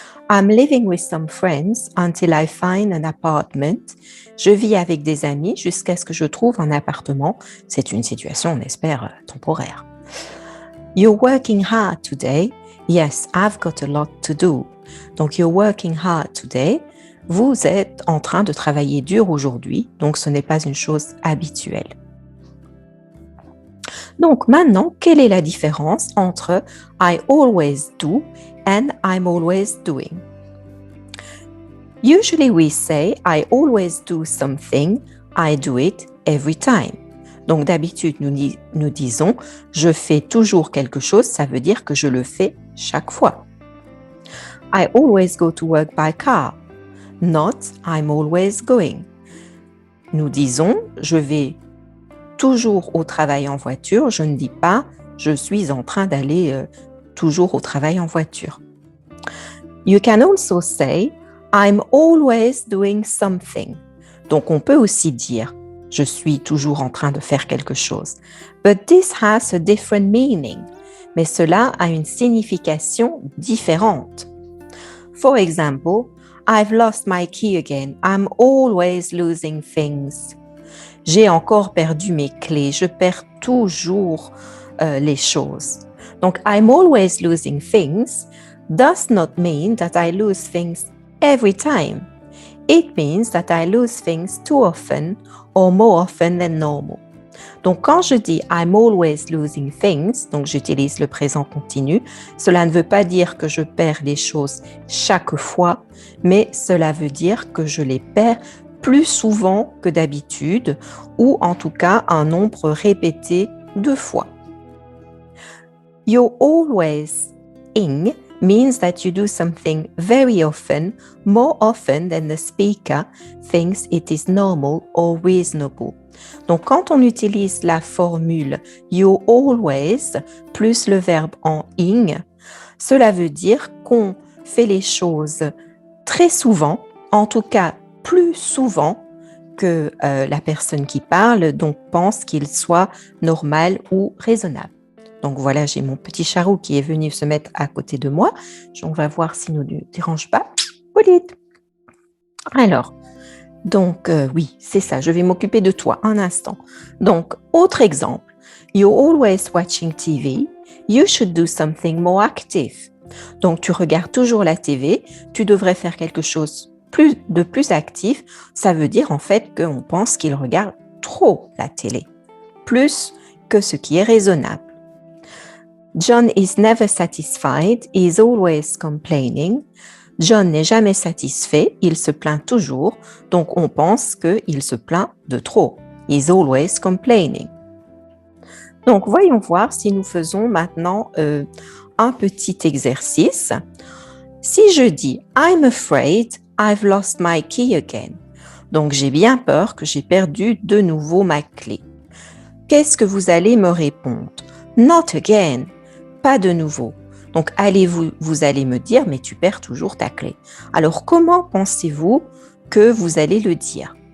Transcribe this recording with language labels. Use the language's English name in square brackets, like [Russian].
[English] I'm living with some friends until I find an apartment. [French] Je vis avec des amis jusqu'à ce que je trouve un appartement. C'est une situation, on espère, temporaire. [English] You're working hard today. Yes, I've got a lot to do. Donc, you're working hard today. [French] Vous êtes en train de travailler dur aujourd'hui, donc ce n'est pas une chose habituelle. Donc, maintenant, quelle est la différence entre [English] I always do and I'm always doing? Usually we say I always do something, I do it every time. [French] Donc, d'habitude, nous disons je fais toujours quelque chose, ça veut dire que je le fais chaque fois. [English] I always go to work by car. Not I'm always going. [French] Nous disons je vais toujours au travail en voiture. Je ne dis pas je suis en train d'aller toujours au travail en voiture. [English] You can also say I'm always doing something. [French] Donc on peut aussi dire je suis toujours en train de faire quelque chose. [English] But this has a different meaning. [French] Mais cela a une signification différente. [English] For example, I've lost my key again. I'm always losing things. [French] J'ai encore perdu mes clés. Je perds toujours les choses. [English] Donc, I'm always losing things does not mean that I lose things every time. It means that I lose things too often or more often than normal. [French] Donc, quand je dis [English] I'm always losing things, [French] donc j'utilise le présent continu, cela ne veut pas dire que je perds les choses chaque fois, mais cela veut dire que je les perds plus souvent que d'habitude ou en tout cas un nombre répété de fois. [English] You're always in means that you do something very often, more often than the speaker thinks it is normal or reasonable. [French] Donc, quand on utilise la formule [English] you always [French] plus le verbe en ing, cela veut dire qu'on fait les choses très souvent, en tout cas plus souvent que la personne qui parle, donc pense qu'il soit normal ou raisonnable. Donc voilà, j'ai mon petit charou qui est venu se mettre à côté de moi. On va voir s'il ne nous dérange pas. Polite. Alors, donc oui, c'est ça, je vais m'occuper de toi un instant. Donc, autre exemple. [English] You're always watching TV. You should do something more active. [French] Donc, tu regardes toujours la TV. Tu devrais faire quelque chose de plus actif. Ça veut dire en fait qu'on pense qu'il regarde trop la télé. Plus que ce qui est raisonnable. [English] John is never satisfied, he is always complaining. [French] John n'est jamais satisfait, il se plaint toujours, donc on pense qu'il se plaint de trop. [English] He is always complaining. [French] Donc voyons voir si nous faisons maintenant un petit exercice. Si je dis [English] I'm afraid I've lost my key again. [French] Donc j'ai bien peur que j'ai perdu de nouveau ma clé. Qu'est-ce que vous allez me répondre? [English] Not again. [French] Pas de nouveau. Donc, vous allez me dire, mais tu perds toujours ta clé. Alors, comment pensez-vous que vous allez le dire?